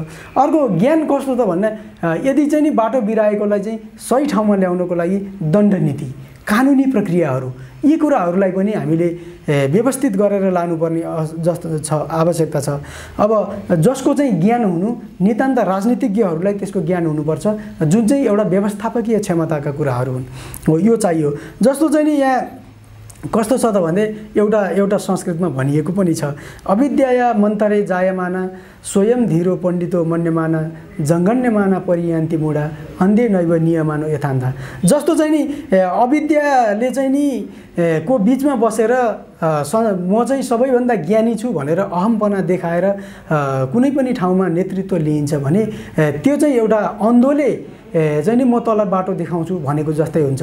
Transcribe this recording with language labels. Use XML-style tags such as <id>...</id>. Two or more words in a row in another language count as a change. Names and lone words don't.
<ne>अर्को ज्ञान कस्तो त भन्दा यदि चाहिँ नि बाटो बिराएकोलाई चाहिँ सही ठाउँमा ल्याउनको लागि दण्डनीति, कानुनी प्रक्रियाहरू, यी कुराहरूलाई पनि हामीले व्यवस्थित गरेर लानुपर्ने जस्तो छ आवश्यकता छ। अब जसको चाहिँ ज्ञान हुनु, नितान्त राजनीतिज्ञहरूलाई त्यसको ज्ञान हुनुपर्छ, जुन चाहिँ एउटा व्यवस्थापकीय क्षमताका कुराहरू हुन्, हो यो चाहियो। जस्तो चाहिँ नि यहाँ कस्तो छ त भन्दै एउटा संस्कृतमा भनिएको पनि छ,</ne> <sa>अविद्याया मन्तरे जायमाना स्वयं धीरो पण्डितो मन्यमाना जङ्गन्यमाना परियान्ति मुडा अन्धे नैव नियमानो यथान्ता।</sa> <ne>जस्तो चाहिँ नि अविद्याले चाहिँ नि को बिचमा बसेर म चाहिँ सबैभन्दा ज्ञानी छु भनेर अहमपना देखाएर कुनै पनि ठाउँमा नेतृत्व लिइन्छ भने त्यो चाहिँ एउटा अन्धोले चाहिँ नि म तल बाटो देखाउँछु भनेको जस्तै हुन्छ।</ne>